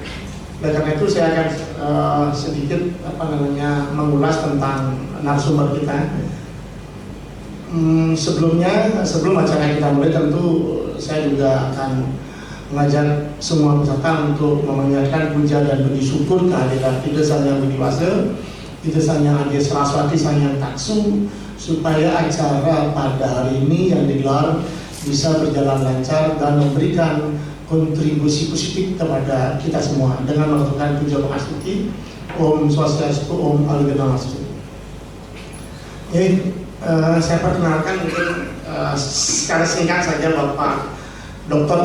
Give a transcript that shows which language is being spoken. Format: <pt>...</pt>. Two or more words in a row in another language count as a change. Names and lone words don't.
<id>Oleh karena itu saya akan sedikit mengulas tentang narasumber kita. Sebelum acara kita mulai tentu saya juga akan mengajak semua peserta untuk memanjatkan puja dan puji syukur kehadiran Ida Sang Hyang Widi Wasa, Ida Sang Hyang Adia Saraswati, Sang Hyang Taksu, supaya acara pada hari ini yang digelar bisa berjalan lancar dan memberikan kontribusi positif kepada kita semua dengan melakukan puja pangastuti.</id> <sa>Om Swastiastu, Om Aliganamastu.</sa> <id>Saya perkenalkan mungkin secara singkat saja Bapak Dr.</id>